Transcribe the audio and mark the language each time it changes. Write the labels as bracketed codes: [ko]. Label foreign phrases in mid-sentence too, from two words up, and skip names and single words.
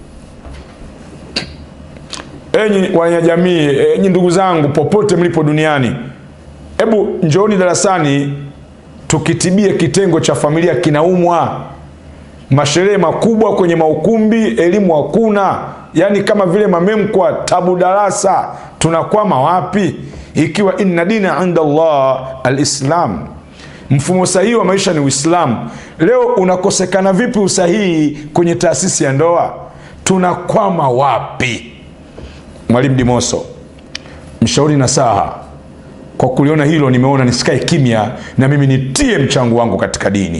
[sw] Enyi wanajamii, enyi ndugu zangu popote mlipo duniani, hebu njooni darasani tukitibie kitengo cha familia kinaumwa. Masherehe makubwa kwenye maukumbi, elimu hakuna. Yani kama vile mamemkwa tabu darasa. Tunakwama wapi? [ar] Ikiwa إن الدين عند الله الإسلام. [sw] Mfumo sahihi wa maisha ni Uislamu. Leo unakosekana vipi usahihi kwenye taasisi ya ndoa? Tunakwama wapi? Mwalimu Dimoso, mshauri nasaha. Kwa kuliona hilo nimeona nisikae kimya na mimi nitie mchango wangu katika dini.